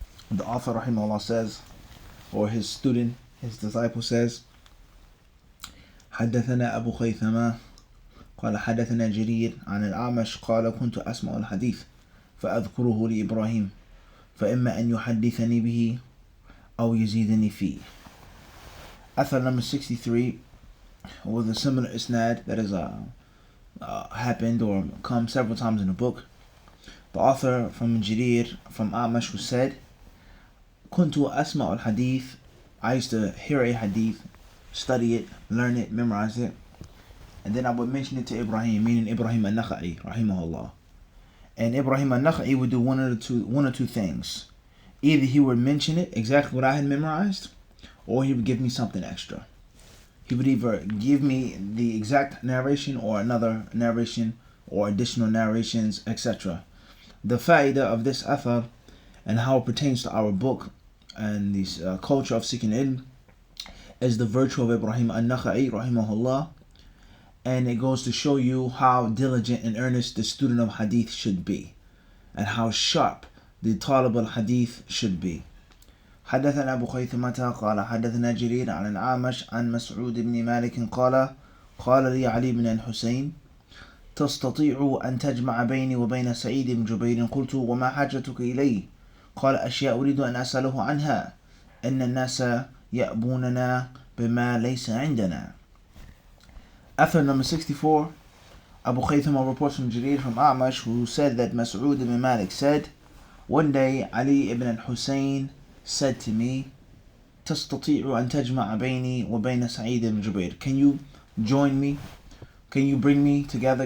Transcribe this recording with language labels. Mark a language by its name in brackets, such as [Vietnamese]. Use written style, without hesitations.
[English] The author rahimahullah says, or his student, his disciple says, [Arabic] حدثنا أبو خيثمة قال حدثنا جرير عن الأعمش قال كنت أسمع الحديث فأذكره لإبراهيم فإما أن يحدثني به أو يزيدني فيه. [English] Athar number 63 with a similar isnad that has happened or come several times in the book. The author from Jarir, from Amash, who said, [Arabic] Kuntu asma al-hadith, [English] I used to hear a hadith, study it, learn it, memorize it, and then I would mention it to Ibrahim, meaning Ibrahim al-Nakha'i, rahimahullah. And Ibrahim al-Nakha'i would do one or two things. Either he would mention it, exactly what I had memorized, or he would give me something extra. He would either give me the exact narration or another narration or additional narrations, etc. The fa'idah of this athar and how it pertains to our book and this culture of seeking ilm is the virtue of Ibrahim al-Nakha'i, rahimahullah. And it goes to show you how diligent and earnest the student of hadith should be and how sharp the talib al-hadith should be. [Arabic] حدثنا أبو خيثمة قال حدثنا جرير عن الأعمش عن مسعود بن مالك قال لي علي بن الحسين تستطيع أن تجمع بيني وبين سعيد بن جبير قلت وما حاجتك إليه قال أشياء أريد أن أسأله عنها إن الناس يأبوننا بما ليس عندنا. [English] Athar number 64, Abu Khaythama reports from Jarir from A'mash, who said that Mas'ud ibn Malik said, one day Ali ibn al-Husayn said to me, [Arabic] تستطيع أن تجمع بيني وبين سعيد بن جبير. [English] Can you join me? Can you bring me together?